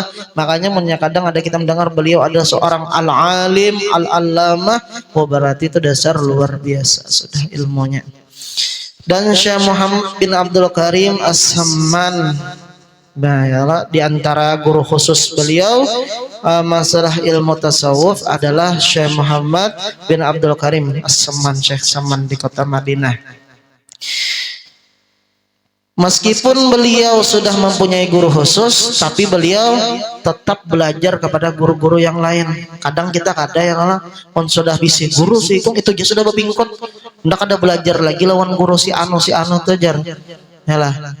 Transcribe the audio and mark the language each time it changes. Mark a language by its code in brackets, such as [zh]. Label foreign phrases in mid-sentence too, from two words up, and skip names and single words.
[id] Makanya kadang ada kita mendengar beliau adalah seorang [ar] العالم العلامة, [id] berarti itu dasar luar biasa sudah ilmunya. Dan Syekh Muhammad bin Abdul Karim As-Samman, nah ya, di antara guru khusus beliau masalah ilmu tasawuf adalah Syekh Muhammad bin Abdul Karim As-Samman, Syekh Samman di kota Madinah. Meskipun beliau sudah mempunyai guru khusus, tapi beliau tetap belajar kepada guru-guru yang lain. [bjn] Kadang kita kada yang pun sudah bisa guru sih itu aja sudah bebingkot, ndak ada belajar lagi lawan guru si anu tuh jar.